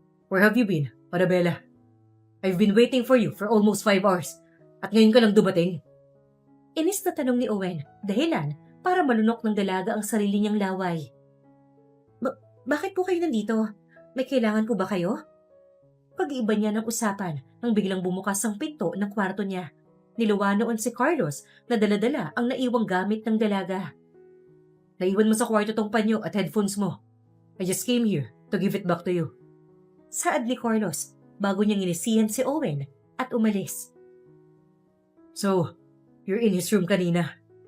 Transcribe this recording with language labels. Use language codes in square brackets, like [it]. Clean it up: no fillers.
[en] Where have you been, Arabella? I've been waiting for you for almost 5 hours. [tl] At ngayon ka lang dumating? Inis na tanong ni Owen, dahilan para malunok ng dalaga ang sarili niyang laway. Bakit po kayo nandito? May kailangan po ba kayo? Pag-iiba niya ng usapan nang biglang bumukas ang pinto ng kwarto niya. Niluwa noon si Carlos na dala-dala ang naiwang gamit ng dalaga. Naiwan mo sa kwarto tong panyo at headphones mo. [en] I just came here to give it back to you. [tl] Saad ni Carlos bago niyang inisihan si Owen at umalis. [en] So, you're in his room kanina?